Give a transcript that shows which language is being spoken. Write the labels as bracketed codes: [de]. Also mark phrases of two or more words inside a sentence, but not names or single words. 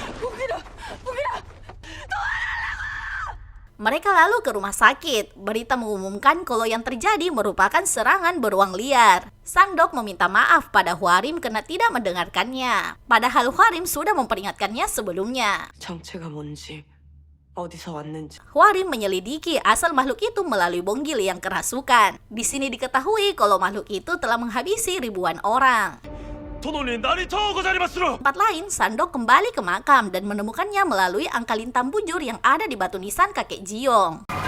[id] Mereka lalu ke rumah sakit. Berita mengumumkan kalau yang terjadi merupakan serangan beruang liar. Sandok meminta maaf pada Hwarim karena tidak mendengarkannya. Padahal Hwarim sudah memperingatkannya sebelumnya. [ko] 정체가 뭔지, 어디서 왔는지. [id] Hwarim menyelidiki asal makhluk itu melalui Bonggil yang kerasukan. Di sini diketahui kalau makhluk itu telah menghabisi ribuan orang. Tempat lain, Sandok kembali ke makam dan menemukannya melalui angka lintang bujur yang ada di batu nisan kakek Jiong.